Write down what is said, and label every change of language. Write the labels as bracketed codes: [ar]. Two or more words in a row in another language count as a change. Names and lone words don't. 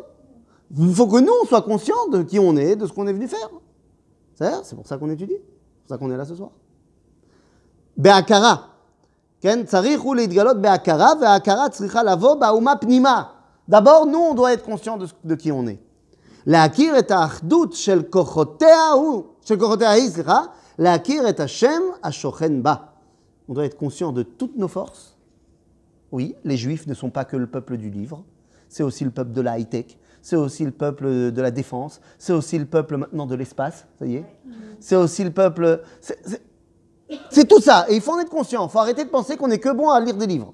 [fr] Il faut que nous, on soit conscients de qui on est, de ce qu'on est venu faire. C'est pour ça qu'on étudie. C'est pour ça qu'on est là ce soir. Be'akara. D'abord, nous, on doit être conscients de qui on est. [he] להכיר את האחדות של כוחותיה היא, להכיר את השם השוכן בה. [fr] On doit être conscient de toutes nos forces. Oui, les Juifs ne sont pas que le peuple du livre. C'est aussi le peuple de la high-tech, c'est aussi le peuple de la défense, c'est aussi le peuple maintenant de l'espace, ça y est. C'est aussi le peuple... C'est tout ça, et il faut en être conscient. Il faut arrêter de penser qu'on n'est que bon à lire des livres.